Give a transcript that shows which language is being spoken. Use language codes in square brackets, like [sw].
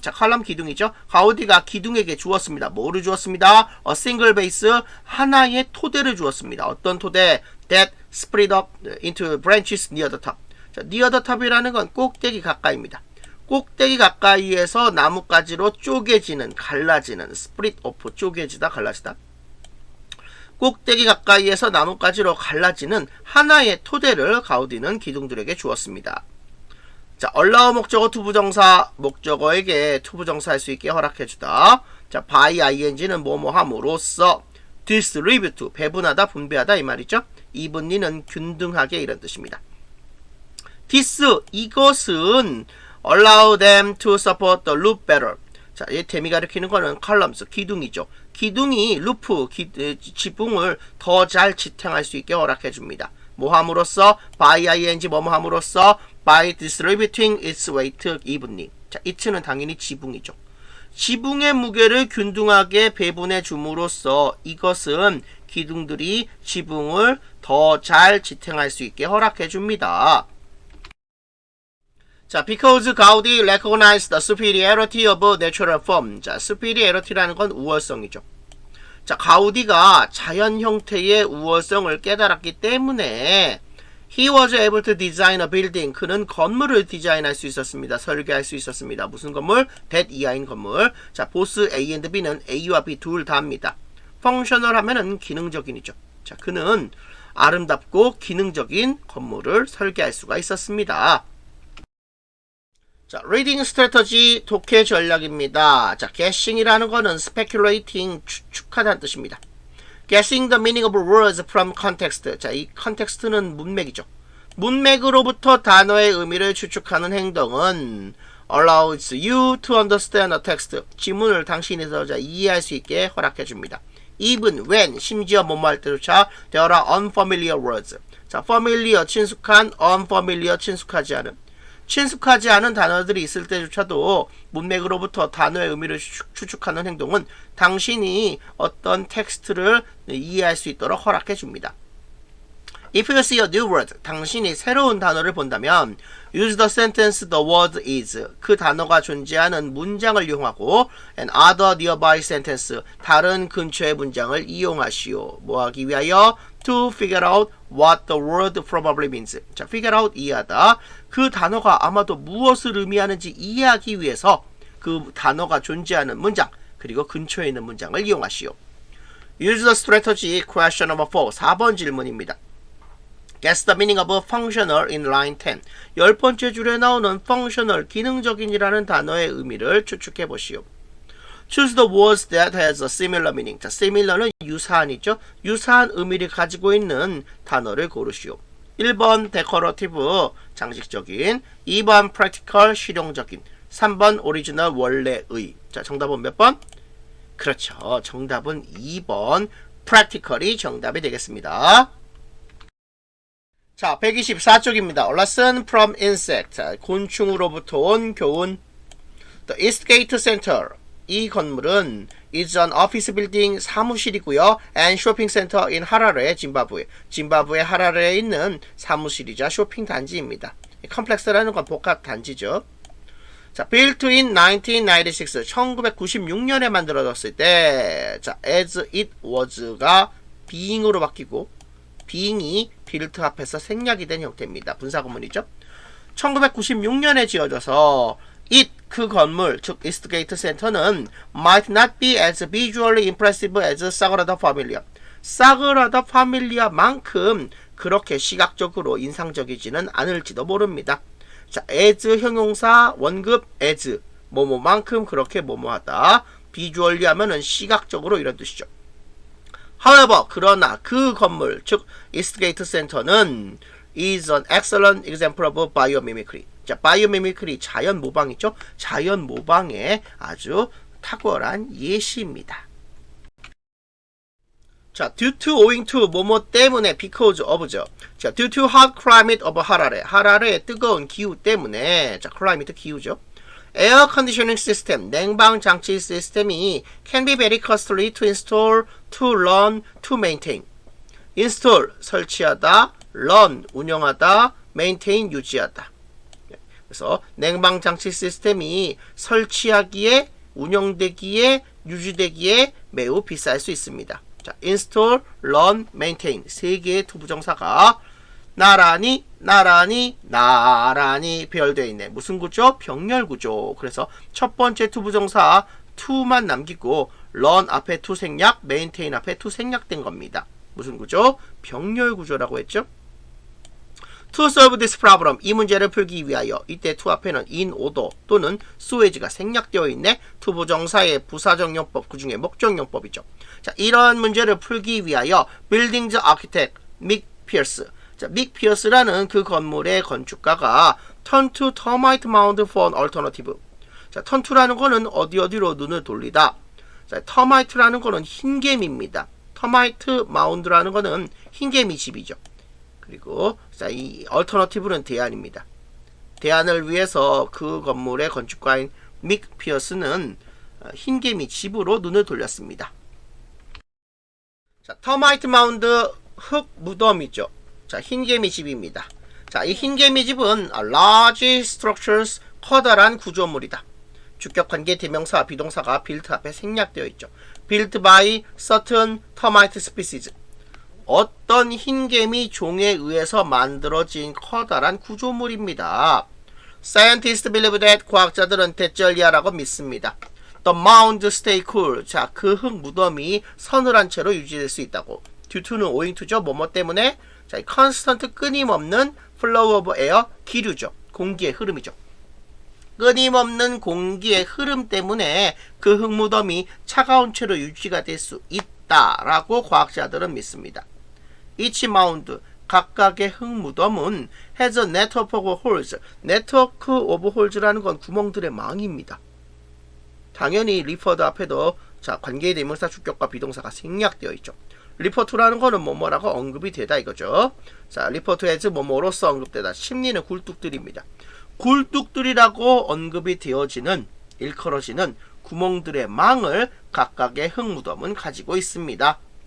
[ko] 자, column 기둥이죠. 가우디가 기둥에게 주었습니다. 뭐를 주었습니다? [en] A single base. [ko] 하나의 토대를 주었습니다. 어떤 토대? [en] That split up into branches near the top. [ko] 자, [en] near the top [ko] 이라는 건 꼭대기 가까이입니다. 꼭대기 가까이에서 나뭇가지로 쪼개지는, 갈라지는, [en] split off, [ko] 쪼개지다, 갈라지다. 꼭대기 가까이에서 나뭇가지로 갈라지는 하나의 토대를 가우디는 기둥들에게 주었습니다. 자, allow 목적어 투부정사, 목적어에게 투부정사 할 수 있게 허락해주다. 자, by ing는 뭐뭐 함으로써 distribute, 배분하다, 분배하다 이 말이죠. evenly는 균등하게 이런 뜻입니다. [en] this, [ko] 이것은 [en] allow them to support the loop better. [ko] 자, 이 댐이 가리키는 거는 columns, 기둥이죠. 기둥이 루프, 지붕을 더 잘 지탱할 수 있게 허락해줍니다. 뭐 함으로써? by ing 뭐뭐 함으로써? [en] by distributing its weight evenly. [ko] 자, it는 당연히 지붕이죠. 지붕의 무게를 균등하게 배분해 줌으로써 이것은 기둥들이 지붕을 더 잘 지탱할 수 있게 허락해 줍니다. [en] 자, because Gaudi recognized the superiority of natural form. [ko] 자, superiority라는 건 우월성이죠. 자, 가우디가 자연 형태의 우월성을 깨달았기 때문에 [en] he was able to design a building. [ko] 그는 건물을 디자인할 수 있었습니다. 설계할 수 있었습니다. 무슨 건물? that 이하인 건물. 자, 보스 A and B는 A와 B 둘 다입니다. functional 하면은 기능적인이죠. 자, 그는 아름답고 기능적인 건물을 설계할 수가 있었습니다. 자, [en] reading strategy, [ko] 독해 전략입니다. 자, guessing이라는 거는 speculating, 추측하다는 뜻입니다. [en] guessing the meaning of words from context. [ko] 자, 이 context는 문맥이죠. 문맥으로부터 단어의 의미를 추측하는 행동은 [en] allows you to understand a text. [ko] 지문을 당신이 더 잘 이해할 수 있게 허락해 줍니다. [en] even when, [ko] 심지어 뭐뭐 할 때조차 [en] there are unfamiliar words. [ko] 자, familiar, 친숙한, unfamiliar, 친숙하지 않은 단어들이 있을 때조차도 문맥으로부터 단어의 의미를 추측하는 행동은 당신이 어떤 텍스트를 이해할 수 있도록 허락해 줍니다. [en] If you see a new word, [ko] 당신이 새로운 단어를 본다면 [en] use the sentence the word is. [ko] 그 단어가 존재하는 문장을 이용하고 [en] and other nearby sentence. [ko] 다른 근처의 문장을 이용하시오. 뭐 하기 위하여? [en] To figure out what the word probably means. [ko] 자, figure out, 이해하다. 그 단어가 아마도 무엇을 의미하는지 이해하기 위해서 그 단어가 존재하는 문장, 그리고 근처에 있는 문장을 이용하시오. [en] Use the strategy question number 4. [ko] 4번 질문입니다. [en] Guess the meaning of functional in line 10. [ko] 10번째 줄에 나오는 functional, 기능적인이라는 단어의 의미를 추측해 보시오. [en] Choose the words that has a similar meaning. [ko] 자, similar는 유사한이죠. 유사한 의미를 가지고 있는 단어를 고르시오. 1번 decorative, 장식적인. 2번 practical, 실용적인. 3번 original, 원래의. 자, 정답은 몇 번? 그렇죠. 정답은 2번 practical이 정답이 되겠습니다. 자, 124쪽입니다. [en] Lesson from insect. [ko] 자, 곤충으로부터 온 교훈. [en] The Eastgate Center. [ko] 이 건물은 [en] is an office building, [ko] 사무실이고요. [en] and shopping center in 하라레, 짐바브웨. [ko] 짐바브웨 하라레에 있는 사무실이자 쇼핑 단지입니다. 컴플렉스라는 건 복합 단지죠. [en] 자, built in 1996. [ko] 1996년에 만들어졌을 때, 자, [en] as it was [ko] 가 being으로 바뀌고, being이 built 앞에서 생략이 된 형태입니다. 분사구문이죠. 1996년에 지어져서 [en] it, [ko] 그 건물, 즉 [en] Eastgate Center는 might not be as visually impressive as Sagrada Familia. [ko] 사그라다 파밀리아만큼 그렇게 시각적으로 인상적이지는 않을지도 모릅니다. 자, as 형용사 원급 as 뭐뭐만큼 그렇게 뭐뭐하다. 비주얼리 하면은 시각적으로 이런 뜻이죠. However, 그러나 그 건물, 즉 이스트게이트 센터는 [en] is an excellent example of biomimicry. [ko] 자, biomimicry 자연 모방이죠. 자연 모방의 아주 탁월한 예시입니다. [en] 자, due to, owing to, [ko] 뭐뭐 때문에, [en] because of죠. 자, due to hot climate of 하라레. [ko] 하라레의 뜨거운 기후 때문에, 자, climate 기후죠. [en] Air conditioning system, [ko] 냉방 장치 시스템이 [en] can be very costly to install, to run, to maintain. [ko] install, 설치하다, run, 운영하다, maintain, 유지하다. 그래서 냉방 장치 시스템이 설치하기에, 운영되기에, 유지되기에 매우 비쌀 수 있습니다. 자, install, run, maintain 세 개의 투부정사가 나란히 배열되어 있네. 무슨 구조? 병렬 구조. 그래서 첫 번째 투부정사 to만 남기고 run 앞에 to 생략, maintain 앞에 to 생략된 겁니다. 무슨 구조? 병렬 구조라고 했죠. [en] To solve this problem, [ko] 이 문제를 풀기 위하여 이때 to 앞에는 in order 또는 so as가 생략되어 있네. 투부정사의 부사적 용법, 그 중에 목적 용법이죠. 자, 이런 문제를 풀기 위하여 [en] building the architect Mick Pierce, [ko] 자, Mick Pierce라는 그 건물의 건축가가 [en] turn to termite mound for an alternative. [ko] 자, turn to라는 거는 어디로 눈을 돌리다. 자, termite라는 거는 흰개미입니다. termite mound라는 거는 흰개미 집이죠. 그리고 자, 이 alternative는 대안입니다. 대안을 위해서 그 건물의 건축가인 믹 피어스는 흰개미 집으로 눈을 돌렸습니다. 자, termite mound 흙 무덤이죠. 자, 흰개미 집입니다. 자, 이 흰개미 집은 large structures, 커다란 구조물이다. 주격 관계 대명사 비동사가 built 앞에 생략되어 있죠. [en] built by certain termite species. [ko] 어떤 흰개미 종에 의해서 만들어진 커다란 구조물입니다. [en] Scientists believe that, [ko] 과학자들은 대절리하라고 믿습니다. [en] The mound stay cool. [ko] 자, 그 흙 무덤이 서늘한 채로 유지될 수 있다고. Due to는 owing to죠. 뭐뭐 때문에. 자, constant 끊임없는 flow of air, 기류죠. 공기의 흐름이죠. 끊임없는 공기의 흐름 때문에 그 흙 무덤이 차가운 채로 유지가 될 수 있다라고 과학자들은 믿습니다. [en] Each mound, [ko] 각각의 흙 무덤은 [en] has a network of holes. [ko] network of holes라는 건 구멍들의 망입니다. 당연히 referred 앞에도 자, 관계의 대명사 주격과 비동사가 생략되어 있죠. refer to라는 거는 뭐뭐라고 언급이 되다 이거죠. 자, [en] refer to as [ko] 뭐뭐로서 언급되다. 심리는 굴뚝들입니다. 굴뚝들이라고 언급이 되어지는, 일컬어지는 구멍들의 망을 각각의 흙 무덤은 가지고 있습니다.